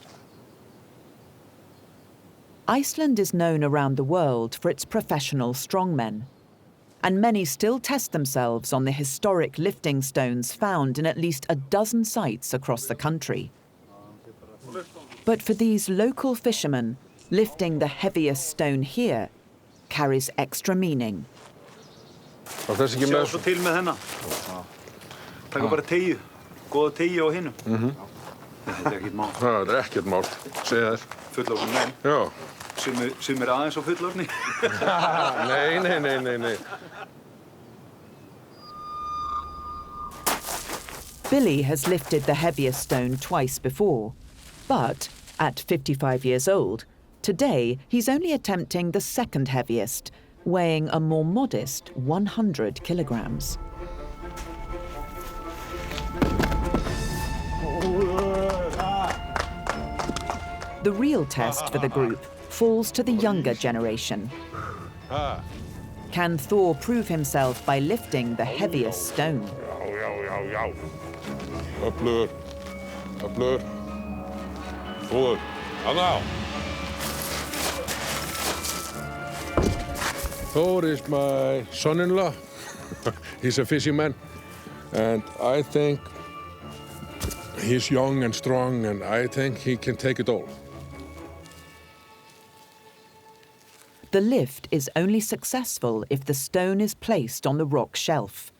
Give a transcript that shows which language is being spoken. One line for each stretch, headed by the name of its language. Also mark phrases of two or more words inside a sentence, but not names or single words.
English: Iceland is known around the world for its professional strongmen, and many still test themselves on the historic lifting stones found in at least a dozen sites across the country. But for these local fishermen, lifting the heaviest stone here carries extra meaning.
Icelandic: Sjá svo til með hennar. Taka bara teygju, góða teygju á hinum. Þetta ekkert mál. Það ekkert mál, segja þér. Fullorðnir menn. Já. Sumir aðeins á fullorðni. Nei.
English: Billy has lifted the heaviest stone twice before, but at 55 years old, today he's only attempting the second heaviest, weighing a more modest 100 kilograms. The real test for the group falls to the younger generation. Can Thor prove himself by lifting the heaviest stone?
Icelandic: Öflugur. Góður. Þarna.
English: Thor is my son-in-law. He's a fisherman, and I think he's young and strong, and I think he can take it all. The lift is only successful if the stone is placed on the rock shelf.